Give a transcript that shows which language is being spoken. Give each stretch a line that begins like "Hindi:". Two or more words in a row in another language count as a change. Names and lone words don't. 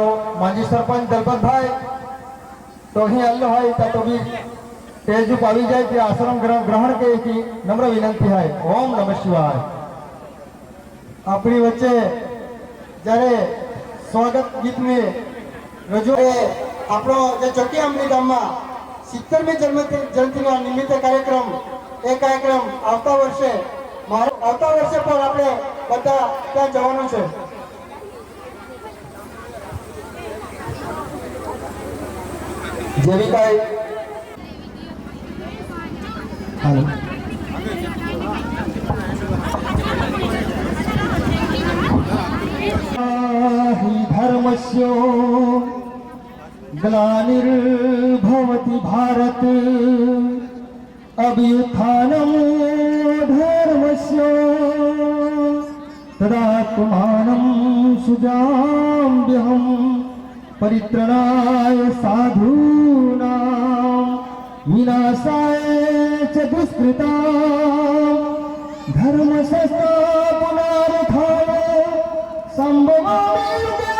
Gujarati: માજી સરપંચ દલપતભાઈ તો અહીં અલ્લો હોય ત્યાં તો બી તેજ ઉપર આવી જાય કે આશ્રમ ગ્રહણ કે નમ્ર વિનંતી હોય
Sanskrit: ॐ नमः शिवाय
Gujarati: આપણી વચ્ચે જ્યારે સ્વાગત ગીતને રજૂ આપણો જે ચોકી આંબલી ગામમાં 70મી જયંતિનો નિમિત્તે કાર્યક્રમ એ કાર્યક્રમ આવતા વર્ષે પણ આપણે બધા ત્યાં જવાનું છે જેવી કાંઈ હાલો धर्मस्यो
Sanskrit: ग्लानिर्भवति भारत अभ्युत्थानं धर्मस्य तदात्मानं सुजाम्यहं परित्रणाय साधूनां विनाशाय च दुष्कृतां धर्मसंस्थापनार्थाय संभवामि